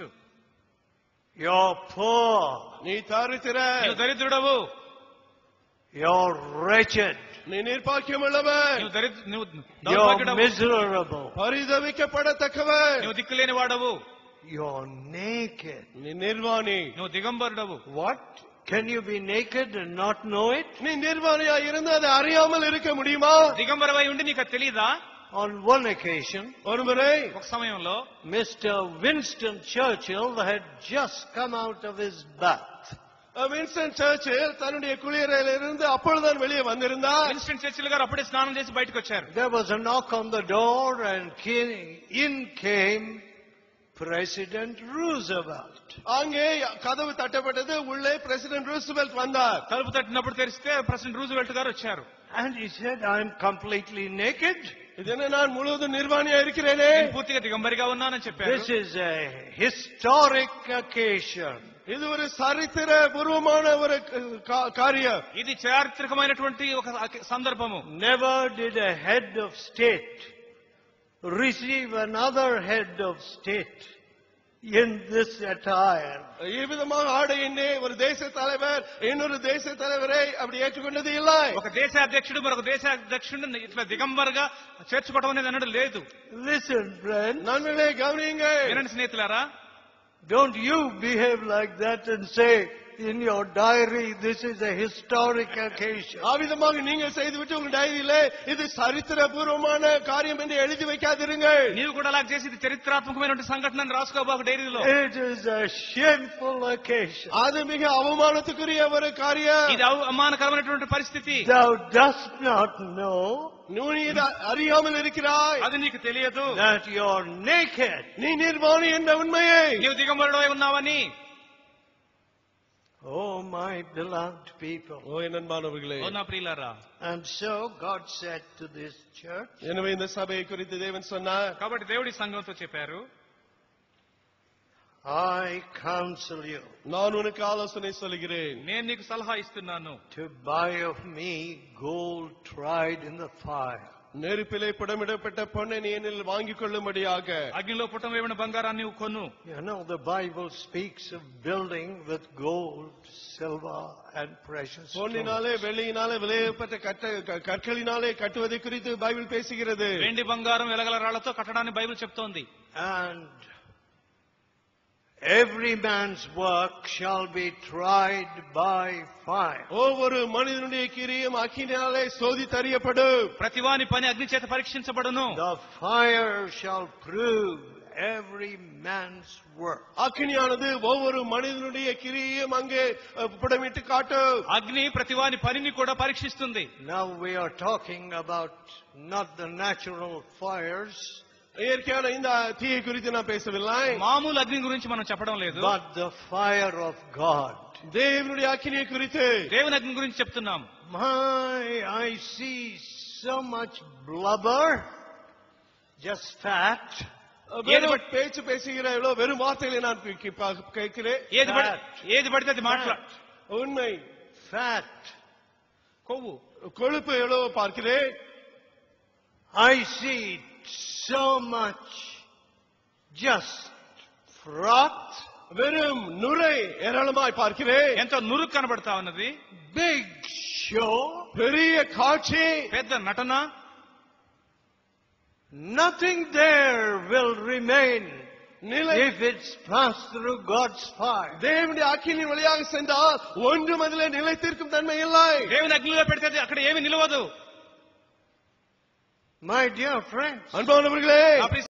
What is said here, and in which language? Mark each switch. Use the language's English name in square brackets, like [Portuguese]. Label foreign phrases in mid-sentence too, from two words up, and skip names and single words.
[English] you're poor, [Tamil] நீ தரித்திர, [Telugu] నువ్వు దరిద్రుడవు, [English] you're wretched, [Tamil] நீ నిర్భాగ్యముள்ளவன், [Telugu] నువ్వు [English] you're [Telugu] దౌర్భాగ్యుడవు, [English] miserable, [Tamil] పరిదవిக்கப்படத்தக்கவன், [Telugu] నువ్వు దిక్కులేని వాడవు, [English] you're naked. [Tamil] நீ நிர்வாணி. [Telugu] నువ్వు దిగంబరుడవు. [English] What? Can you be naked and not know it? [Tamil] நீ நிர்வாணியா இருந்து அதை அறியாமல் இருக்க முடியுமா? [Telugu] దిగంబరవై ఉండి నీకు అది తెలీదా? [English] On one occasion, [Tamil] ஒருமுறை [Telugu] ఒక సమయంలో [English] Mr. Winston Churchill had just come out of his bath. [Tamil] வின்ஸ்டன் சர்ச்சில் தன்னுடைய குளியறையிலிருந்து அப்பொழுதுதான் வெளியே வந்திருந்தார். [Telugu] విన్స్టన్ చర్చిల్ గారు అప్పుడే స్నానం చేసి బయటకు వచ్చారు. [English] There was a knock on the door and in came President Roosevelt. [Tamil] அங்கே கதவு தட்டப்பட்டது. உள்ளே பிரசிடென்ட் ரூஸ்வெல்ட் வந்தார். [Telugu] తలుపు తట్టినప్పుడు తెరిస్తే ప్రెసిడెంట్ రూజ్వెల్ట్ గారు వచ్చారు. [English] And he said, I'm completely naked. [Tamil] இதனை நான் முழுவதும் நிர்வாணியா இருக்கிறேனே. [Telugu] నేను పూర్తిగా దిగంబరిగా ఉన్నానని చెప్పారు. [English] This is a historic occasion. [Tamil] இது ஒரு சரித்திர பூர்வமான ஒரு காரியம். [Telugu] ఇది చారిత్రకమైనటువంటి ఒక సందర్భము. [English] Never did a head of state receive another head of state in this attire. [Tamil] இவ்விதமாக ஆடையின்றி ஒரு தேச தலைவர் இன்னொரு தேச தலைவரை அப்படி ஏற்றுக்கொண்டது இல்லை. [Telugu] ఒక దేశ అధ్యక్షుడు మరొక దేశ అధ్యక్షుడిని ఇట్లా దిగంబరుగా చేర్చుకోవడం అనేది అన్నది లేదు. [English] Listen, friend. [Tamil] நண்பர்களே கவனியுங்க. [Telugu] వినండి స్నేహితులారా, [English] Don't you behave like that and say in your diary, this is a historic occasion. [Tamil] ஆவிதமாக நீங்கள் செய்துவிட்டு உங்கள் டைரியிலே இது சரித்திர பூர்வமான காரியம் என்று எழுதி வைக்காதிருங்கள். [Telugu] నీవు కూడా అలా చేసి ఇది చరిత్రాత్మకమైన సంఘటన అని రాసుకోబాకు డైరీలో. [English] It is a shameful occasion. [Tamil] அது மிக அவமானத்துக்குரிய ஒரு காரியம். [Telugu] ఇది అవమానకరమైనటువంటి పరిస్థితి. [English] Thou dost not know [Tamil] நீ அறியாமல் இருக்கிறாய். [Telugu] అది నీకు తెలియదు [English] that you're naked. [Tamil] நீ நிர்வாணி என்ற உண்மையை. [Telugu] నీవు దిగంబరుడై ఉన్నావని. [English] Oh, my beloved people. [Tamil] ஓ என் அன்பானவர்களே. [Telugu] ఓ నా ప్రియులారా, [English] And so God said to this church, [Tamil] எனவே இந்த சபையை குறித்து தேவன் சொன்னார், [Telugu] కాబట్టి దేవుడి సంఘంతో చెప్పారు, [English] I counsel you [Tamil] நான் உனக்கு ஆலோசனை சொல்கிறேன். [Telugu] నేను నీకు సలహా ఇస్తున్నాను. [English] to buy of me gold tried in the fire. [Tamil] நெருப்பிலே புடமிடப்பட்ட பொன்னை நீ என்னில் வாங்கிக் கொள்ளும்படியாக. [Telugu] అగ్నిలో పుటం వేయబడిన బంగారాన్ని నీవు కొను. [English] You know, the Bible speaks of building with gold, silver, and precious stones. [Tamil] பொன்னினாலே வெள்ளியினாலே விலையேறப்பட்ட கற்களினாலே கட்டுவதை குறித்து பைபிள் பேசுகிறது. [Telugu] వెండి బంగారం వెలగల రాళ్లతో కట్టడాన్ని బైబిల్ చెప్తోంది. [English] And every man's work shall be tried by fire. [Tamil] ஒவ்வொரு மனிதனுடைய கிரியும் அக்கினியாலே சோதித்தறியப்படும். [Telugu] ప్రతివాని పని అగ్ని చేత పరీక్షించబడును. [English] The fire shall prove every man's work. [Tamil] அக்கினியானது ஒவ்வொரு மனிதனுடைய கிரியையும் அங்கே புடமிட்டு காட்டும். [Telugu] అగ్ని ప్రతివాని పనిని కూడా పరీక్షిస్తుంది. [English] Now we are talking about not the natural fires, [Tamil] இயற்கையான இந்த தீயை குறித்து நான் பேசவில்லை. [Telugu] మామూలు అగ్ని గురించి మనం చెప్పడం లేదు, [English] but the fire of God. [Tamil] தேவனுடைய அக்கினியை குறித்து. [Telugu] దేవుని అగ్ని గురించి చెప్తున్నాం. [English] I see so much blubber, just fat. [Tamil] வெறும் பேச்சு பேசுகிற வெறும் வார்த்தைகளை நான் கேட்கிறேன். [Telugu] ఏది పడితే అది మాట్లాడు. [Tamil] உண்மை [English] fat. [Telugu] కొవ్వు, [Tamil] கொழுப்பு எவ்வளவு பார்க்கிறேன். [English] I see so much just froth. [Tamil] வெறும் நுரை ஏராளமாய் பார்க்கிறேன். [Telugu] ఎంతో నురుగు కనబడతా ఉన్నది. [English] Big show. [Tamil] பெரிய காட்சி, [Telugu] పెద్ద నటన. [English] Nothing there will remain [Tamil] நிலை. [English] if it's passed through God's fire. [Tamil] தேவனுடைய அக்கினி வழியாக சென்றால் ஒன்றும் அதிலே நிலைத்திருக்கும் தன்மை இல்லை. [Telugu] దేవుని అగ్నిలో పెడితే అక్కడ ఏమి నిలవదు. [English] My dear friends, [Tamil] அன்பானவர்களே,